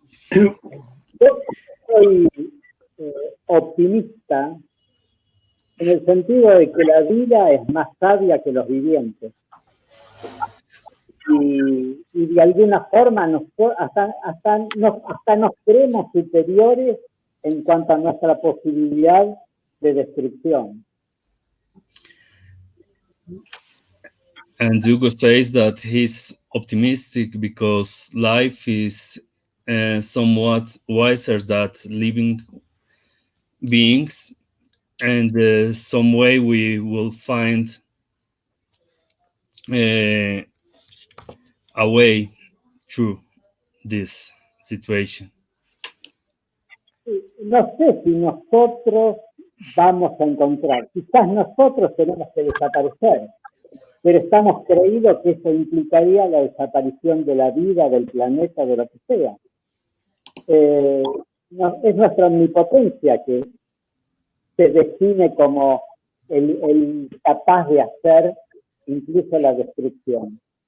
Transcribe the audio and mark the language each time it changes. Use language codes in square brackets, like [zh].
[es] Yo soy optimista en el sentido de que la vida es más sabia que los vivientes. Y de alguna forma hasta nos creemos superiores en cuanto a nuestra posibilidad de destrucción. [en] And Hugo says that he's optimistic because life is somewhat wiser than living beings, and some way we will find a way through this situation. [es] No sé si nosotros vamos a encontrar, quizás nosotros tenemos que desaparecer, pero estamos creídos que eso implicaría la desaparición de la vida, del planeta, de lo que sea. Es nuestra omnipotencia que se define como el capaz de hacer incluso la destrucción.